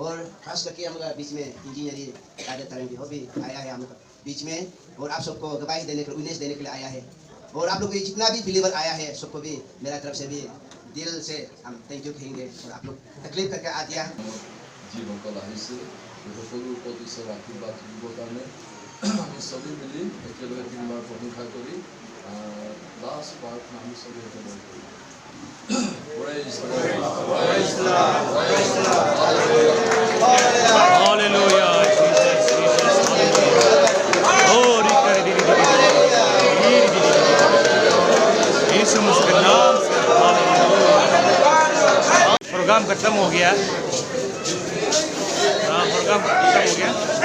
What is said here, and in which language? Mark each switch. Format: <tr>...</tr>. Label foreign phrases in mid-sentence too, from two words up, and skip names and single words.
<hi>और खास करके हम लोग बीच में इंजीनियरिंग कार्यक्रम भी वो भी आया है हम लोग बीच में, और आप सबको गवाही देने के लिए, विटनेस देने के लिए आया है। और आप लोग भी जितना भी बिलीवर आया है, सबको भी मेरा तरफ से भी दिल से हम</hi> <en>thank you</en> <hi>कहेंगे। और आप लोग तकलीफ करके आ दिया जीवन का लाहिसे</hi> <as>সকলো ওপৰত ঈশ্বৰৰ আশীৰ্বাদ দিবৰ কাৰণে আমি চবেই মিলি একেলগে 3 বাৰ প্ৰশংসা কৰি লাষ্ট প্ৰাৰ্থনা আমি চবেই একেলগে কৰিম।</as> <en>Praise the Lord. Praise the Lord. Praise the Lord. Hallelujah.</en> <hi>यीशु मसीह के नाम से प्रोग्राम खत्म हो गया। प्रोग्राम खत्म हो गया।</hi>